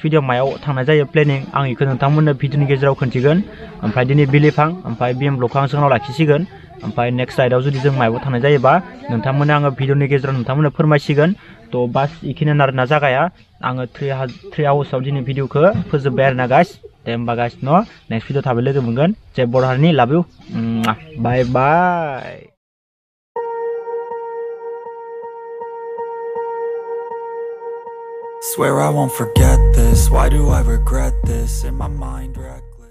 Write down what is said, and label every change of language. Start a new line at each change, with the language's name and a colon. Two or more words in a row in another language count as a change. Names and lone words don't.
Bodo: भिडिअ मायाव थांनाय जायो प्लेनिं आं इखौ नोंथांमोननो भिडिअनि गेजेराव खोन्थिगोन ओमफ्राय दिनै बिलिफां ओमफ्राय बिएम ब्लगखौ आं जोंनाव लाखिसिगोन ओमफ्राय
English: next ride
Bodo: जुदि जों मायाव थांनाय जायोबा नोंथांमोननो आङो भिडिअनि गेजेराव नोंथांमोननो फोरमायसिगोन तो बास इखिनियानो आरोना जागाया आङो 3 आवार्सआव दिनै भिडिअखौ फोजोबबाय आरोना गाइस दे होमबा गाइस न नेक्स्ट भिडिअ थाबै लोगो मोनगोन जय बर' हारिनि
English: love you bye bye Swear I won't forget this. Why do I regret this? In my mind